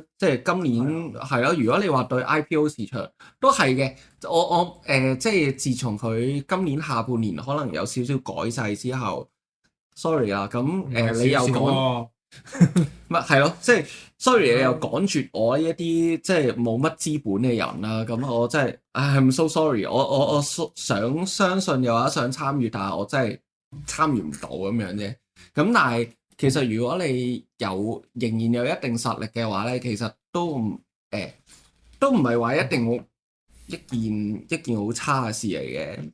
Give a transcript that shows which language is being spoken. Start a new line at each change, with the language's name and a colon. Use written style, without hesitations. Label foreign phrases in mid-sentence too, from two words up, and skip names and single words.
Cantonese: 即係今年係咯，如果你話對 IPO 市場都係嘅，我即係自從佢今年下半年可能有少少改制之後 ，sorry 啦，咁你又講。咪係咯，即係 sorry 你又趕絕我呢一啲即係冇乜資本嘅人啦，咁我真係
English: I'm so sorry，
Cantonese: 我想相信又或者想參與，但係我真係參與唔到咁樣啫。咁但係其實如果你仍然有一定實力嘅話咧，其實都唔係話一定好一件好差嘅事嚟嘅。